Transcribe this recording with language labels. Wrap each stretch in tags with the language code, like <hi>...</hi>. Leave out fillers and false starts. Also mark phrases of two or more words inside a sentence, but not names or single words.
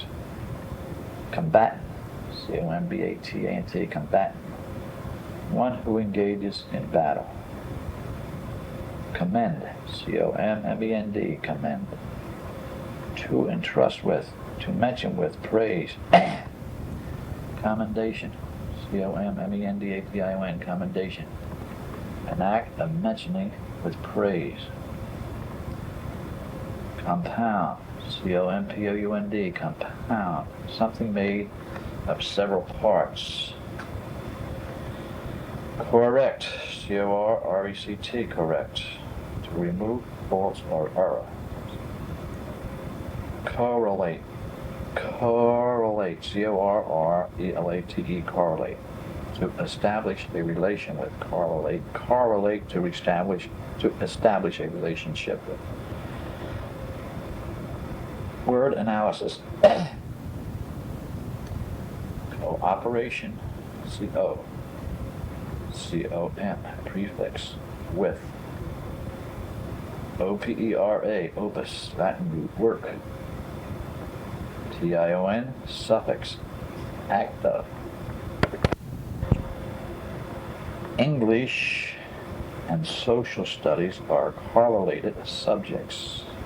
<en>Combatant, C-O-M-B-A-T-A-N-T, combatant. One who engages in battle. Commend, C-O-M-M-E-N-D, commend. To entrust with, to mention with, praise. Commendation, C-O-M-M-E-N-D-A-T-I-O-N, commendation. An act of mentioning with praise. Compound, C-O-M-P-O-U-N-D, compound. Something made of several parts. Correct, C-O-R-R-E-C-T, correct. To remove faults or error. Correlate, correlate, C-O-R-R-E-L-A-T-E, correlate. to establish a relation with. Correlate, correlate, to establish a relationship with. Word analysis. Cooperation, C-O-M, prefix, with. O-P-E-R-A, opus, Latin root, work. T-I-O-N, suffix, act of. English and social studies are correlated subjects.</en>